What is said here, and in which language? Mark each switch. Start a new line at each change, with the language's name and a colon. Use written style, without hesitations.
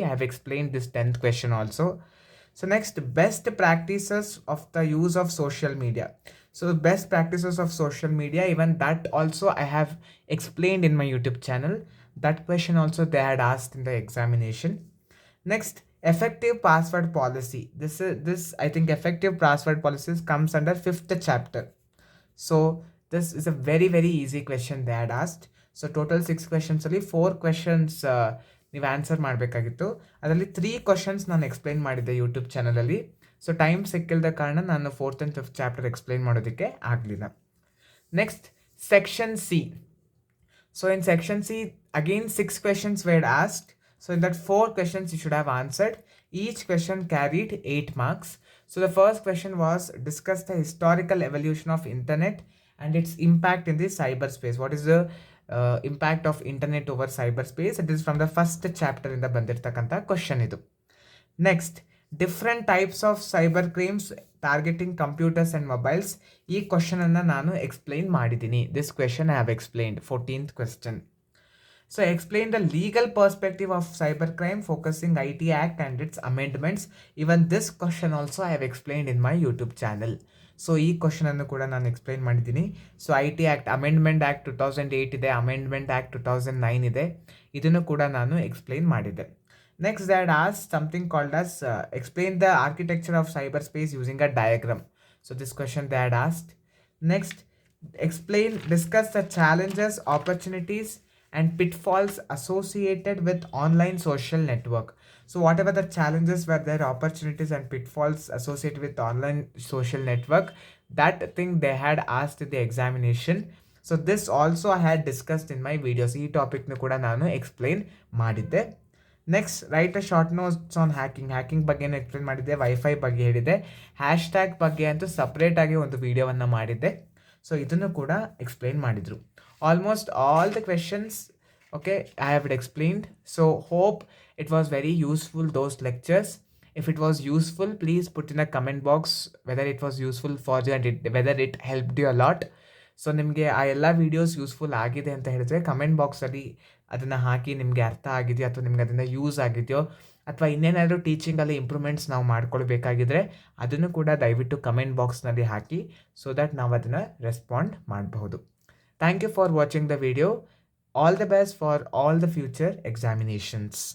English: I have explain this 10th question also. So next, best practices of the use of social media. So best practices of social media, even that also I have explained in my YouTube channel. That question also they had asked in the examination. Next, effective password policy. This I think effective password policies comes under 5th chapter. So this is a very very easy question they had asked.
Kannada: So total 6 questions ಅಲ್ಲಿ 4 questions ನೀವು answer ಮಾಡಬೇಕಾಗಿತ್ತು. ಅದರಲ್ಲಿ 3 questions ನಾನು explain ಮಾಡಿದ್ದೆ YouTube ಚಾನಲಲ್ಲಿ. So time ಸಿಕ್ಕಿಲ್ಲದ ಕಾರಣ ನಾನು 4th and 5th chapter explain ಮಾಡೋದಕ್ಕೆ ಆಗಲಿಲ್ಲ.
English: Next, section C. So in section C, again 6 questions were asked. So in that 4 questions you should have answered. Each question carried 8 marks. So the first question was, discuss the historical evolution of internet and its impact in the cyberspace. What is the impact of internet over cyberspace? It is from the first chapter in the
Kannada: bandirtakanta question idu.
English: Next, different types of cyber crimes targeting computers and mobiles.
Kannada: ಈ question ಅನ್ನು ನಾನು explain ಮಾಡಿದ್ದೀನಿ.
English: This question I have explained.
Kannada: 14th question.
English: So explain the legal perspective of cyber crime focusing IT Act and it's amendments. Even this question also I have explained in my YouTube channel.
Kannada: So ಈ ಕ್ವಶನನ್ನು ಕೂಡ ನಾನು explain ಮಾಡಿದ್ದೀನಿ. So IT Act, amendment act 2008 ಇದೆ, amendment act 2009 ಇದೆ. ಇದನ್ನು ಕೂಡ ನಾನು explain ಮಾಡಿದ್ದೆ.
English: Next, they had asked something called as explain the architecture of cyberspace using a diagram. So this question they had asked. Next, discuss the challenges, opportunities and pitfalls associated with online social network. So whatever the challenges were there, opportunities and pitfalls associated with online social network, that thing they had asked in the examination. So this also I had discussed in my videos.
Kannada: ಈ ಟಾಪಿಕ್ನು ಕೂಡ ನಾನು explain ಮಾಡಿದ್ದೆ. Next,
English: write a short notes on hacking
Kannada: ಬಗ್ಗೆನೂ explain ಮಾಡಿದ್ದೆ. Wifi ಬಗ್ಗೆ ಹೇಳಿದ್ದೆ. Hashtag ಬಗ್ಗೆ ಅಂತೂ ಸಪ್ರೇಟಾಗಿ ಒಂದು ವಿಡಿಯೋವನ್ನು ಮಾಡಿದ್ದೆ. ಸೊ ಇದನ್ನು ಕೂಡ ಎಕ್ಸ್ಪ್ಲೈನ್ ಮಾಡಿದರು.
English: Almost all the questions okay I have it explained. So hope it was very useful, those lectures. If it was useful, please put in a comment box whether it was useful for you and whether it helped you a lot.
Kannada: So ನಿಮಗೆ ಆ ಎಲ್ಲ videos useful ಆಗಿದೆ ಅಂತ ಹೇಳಿದ್ರೆ comment ಬಾಕ್ಸಲ್ಲಿ ಅದನ್ನು ಹಾಕಿ, ನಿಮಗೆ ಅರ್ಥ ಆಗಿದೆಯೋ ಅಥವಾ ನಿಮ್ಗೆ ಅದನ್ನು ಯೂಸ್ ಆಗಿದೆಯೋ ಅಥವಾ ಇನ್ನೇನಾದರೂ ಟೀಚಿಂಗಲ್ಲಿ ಇಂಪ್ರೂವ್ಮೆಂಟ್ಸ್ ನಾವು ಮಾಡ್ಕೊಳ್ಬೇಕಾಗಿದ್ರೆ ಅದನ್ನು ಕೂಡ ದಯವಿಟ್ಟು ಕಮೆಂಟ್ ಬಾಕ್ಸ್ನಲ್ಲಿ ಹಾಕಿ, ಸೊ ದಟ್ ನಾವು ಅದನ್ನು ರೆಸ್ಪಾಂಡ್ ಮಾಡಬಹುದು.
English: Thank you for watching the video. All the best for all the future examinations.